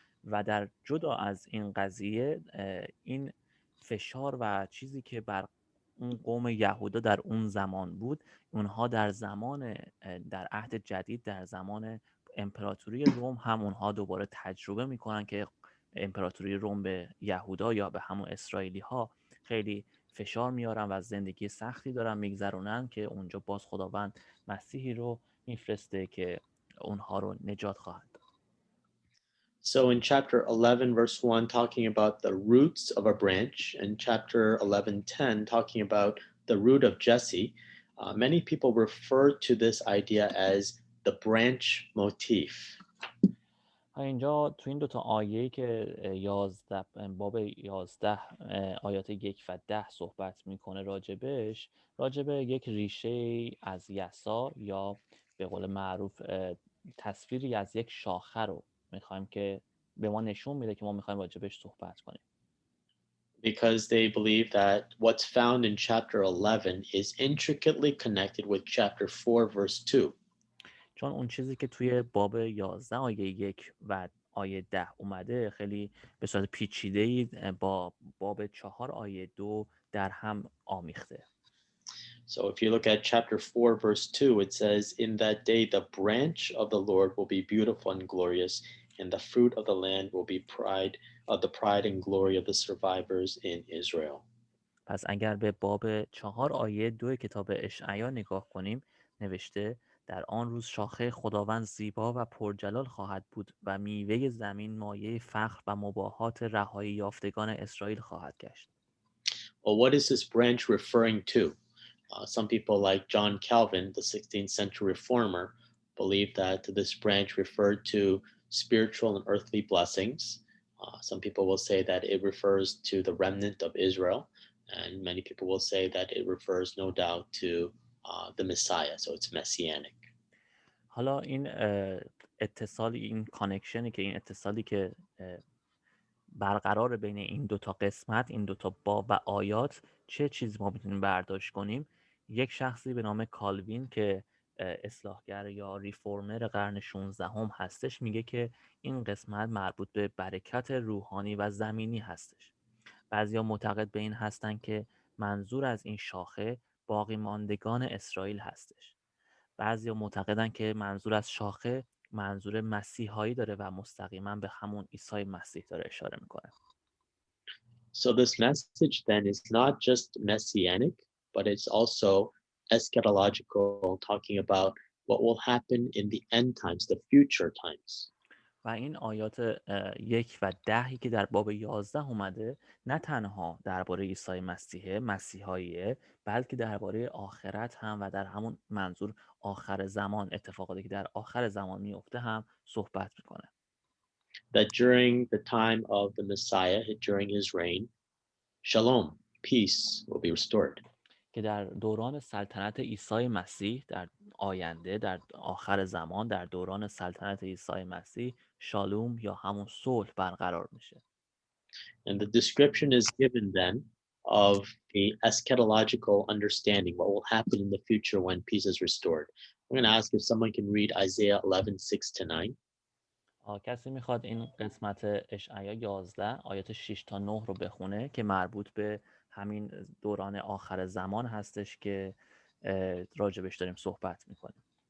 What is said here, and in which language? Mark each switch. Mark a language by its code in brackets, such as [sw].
[fa] و در جدا از این قضیه، این فشار و چیزی که بر اون قوم یهودا در اون زمان بود، اونها در عهد جدید، در زمان امپراتوری روم هم اونها دوباره تجربه میکنن که امپراتوری روم به یهودا یا به همون اسرائیلی ها خیلی فشار میارن و زندگی سختی دارن میگذرونن، که اونجا باز خداوند مسیحی رو میفرسته که اونها رو نجات خواهد داد. [en] So in chapter 11, verse 1, talking about the roots of a branch, and chapter 11:10, talking about the root of Jesse, many people refer to this idea as the branch motif. [fa] اینجا تو این دوتا آیه‌ای که باب 11 آیات 1 و 10 صحبت میکنه راجبه یک ریشه از یسا یا به قول معروف تصویری از یک شاخه رو میخوایم که به ما نشون میده که ما میخوایم راجبش صحبت کنیم. [en] Because they believe that what's found in chapter 11 is intricately connected with chapter 4, verse 2. [fa] چون اون چیزی که توی باب 11 آیه 1 و آیه 10 اومده خیلی به صورت پیچیده‌ای با باب 4 آیه 2 در هم آمیخته. [en] So if you look at chapter 4, verse 2, it says, in that day the branch of the Lord will be beautiful and glorious, and the fruit of the land will be the pride and glory of the survivors in Israel. [fa] پس اگر به باب 4 آیه 2 کتاب اشعیا نگاه کنیم، نوشته در آن روز شاخه خداوند زیبا و پرجلال خواهد بود و میوه زمین مایه فخر و مباهات رهایی یافتگان اسرائیل خواهد گشت. [en] Well, what is this branch referring to? Some people like John Calvin, the 16th century reformer, believe that this branch referred to spiritual and earthly blessings. Some people will say that it refers to the remnant of Israel, and many people will say that it refers no doubt to the Messiah, so it's messianic. [fa] حالا این اتصالی که برقرار بین این دوتا قسمت، این دوتا باب و آیات، چه چیزی ما میتونیم برداشت کنیم؟ یک شخصی به نام کالوین که اصلاحگر یا ریفورمر قرن 16 هم هستش میگه که این قسمت مربوط به برکت روحانی و زمینی هستش. بعضیا معتقد به این هستن که منظور از این شاخه باقی ماندگان اسرائیل هستش. بعضیا معتقدن که منظور از شاخه منظور مسیحایی داره و مستقیما به همون عیسی مسیح داره اشاره میکنه. [en] So this message then is not just messianic, but it's also eschatological, talking about what will happen in the end times, the future times. [fa] و این آیات 1 و 10 که در باب 11 اومده نه تنها درباره عیسی مسیحاییه، بلکه درباره آخرت هم و در همون منظور آخر زمان، اتفاقاتی که در آخر زمان میفته هم صحبت میکنه. [en] That during the time of the Messiah, during his reign, shalom, peace will be restored. [fa] که در دوران سلطنت عیسی مسیح در آینده، در آخر زمان، در دوران سلطنت عیسی مسیح شالوم یا همون صلح برقرار میشه. [en] And the description is given then of the eschatological understanding, what will happen in the future when peace is restored. I'm going to ask if someone can read Isaiah 11:6-9. [fa] کسی میخواد این قسمت اشعیا 11 آیات 6 تا 9 رو بخونه که مربوط به همین دوران آخر زمان هستش که راجبش داریم صحبت میکنیم.